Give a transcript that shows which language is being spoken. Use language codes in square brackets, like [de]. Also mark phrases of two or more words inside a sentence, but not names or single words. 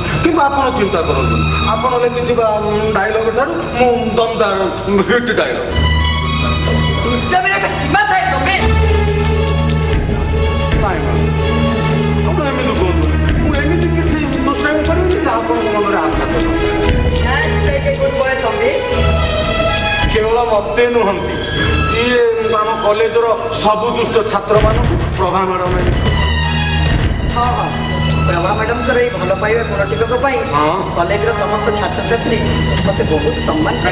[or] କିନ୍ତୁ ଆପଣ ଚିନ୍ତା କରନ୍ତୁ, ଆପଣ ଲେଖିଥିବା ଡାଇଲଗ ଠାରୁ ମୁଁ ଦମଦାର [en] hit dialogue. [or] ଦୁଷ୍ଟାମିର ଏକ ସୀମା ଥାଏ ସମ୍ବିତ। ନାଇଁ ମ୍ୟାଡ଼ାମ, ଆପଣ ଏମିତି କୁହନ୍ତୁ, ମୁଁ ଏମିତି କିଛି ଦୁଷ୍ଟାମି କରିବିନି ଯେ ଆପଣଙ୍କ ମନରେ ଆଘାତ ହେବ। [en] That's like a good boy, [or] ସମ୍ବିତ। କେବଳ ମୋତେ ନୁହନ୍ତି, ଇଏ ଆମ କଲେଜର ସବୁ ଦୁଷ୍ଟ ଛାତ୍ରମାନଙ୍କୁ ପ୍ରଭା ମ୍ୟାଡ଼ାମ ହଁ ହଁ, ପ୍ରଭା ମ୍ୟାଡାମଙ୍କର ଏଇ ଭଲ ପାଇବା ଗୁଣଟିକ ପାଇଁ ହଁ। କଲେଜର ସମସ୍ତ ଛାତ୍ରଛାତ୍ରୀ ମୋତେ ବହୁତ ସମ୍ମାନ କରେ।